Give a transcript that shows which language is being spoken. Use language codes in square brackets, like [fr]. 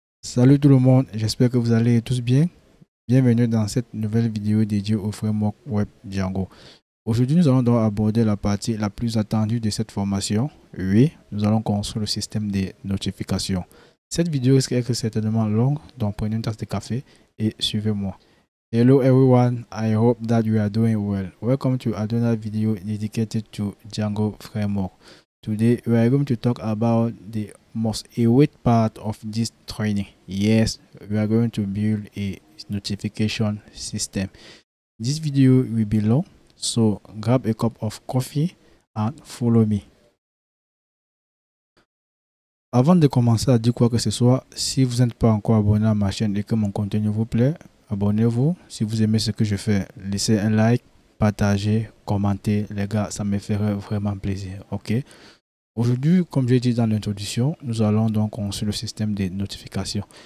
[fr] Salut tout le monde, j'espère que vous allez tous bien. Bienvenue dans cette nouvelle vidéo dédiée au framework web Django. Aujourd'hui, nous allons donc aborder la partie la plus attendue de cette formation. Oui, nous allons construire le système des notifications. Cette vidéo risque d'être certainement longue, donc prenez une tasse de café et suivez-moi. [en] Hello everyone, I hope that you are doing well. Welcome to another video dedicated to Django framework. Today we are going to talk about the most awaited part of this training. Yes, we are going to build a notification system. This video will be long, so grab a cup of coffee and follow me. [fr] Avant de commencer à dire quoi que ce soit, si vous n'êtes pas encore abonné à ma chaîne et que mon contenu vous plaît, abonnez-vous. Si vous aimez ce que je fais, laissez un like, partagez, commentez. Les gars, ça me ferait vraiment plaisir. Ok. Aujourd'hui, comme j'ai dit dans l'introduction, nous allons donc construire le système des notifications.